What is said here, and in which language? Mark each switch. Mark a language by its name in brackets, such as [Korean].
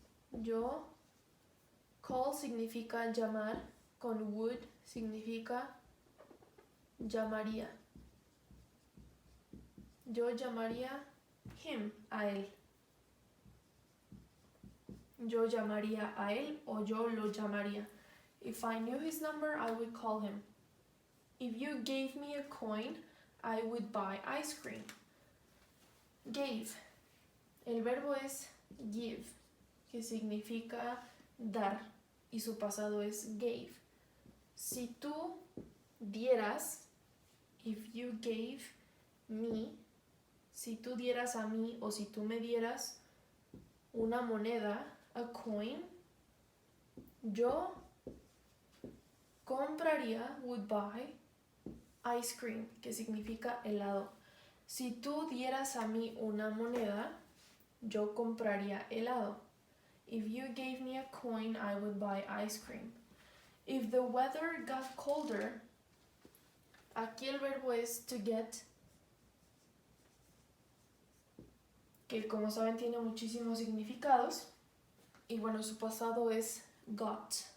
[Spanish] Yo, call significa llamar, con would significa llamaría. Yo llamaría [English] him, [Spanish] a él. Yo llamaría a él o yo lo llamaría. [English] If I knew his number, I would call him. If you gave me a coin, I would buy ice cream. [Spanish] Gave. El verbo es give, que significa dar, y su pasado es gave. Si tú dieras, [English] if you gave me, [Spanish] si tú dieras a mí o si tú me dieras una moneda, [English] a coin, [Spanish] yo compraría, [English] would buy, ice cream, [Spanish] que significa helado. Si tú dieras a mí una moneda, yo compraría helado. [English] If you gave me a coin, I would buy ice cream. If the weather got colder, [Spanish] aquí el verbo es to get, que como saben tiene muchísimos significados. Y bueno, su pasado es got.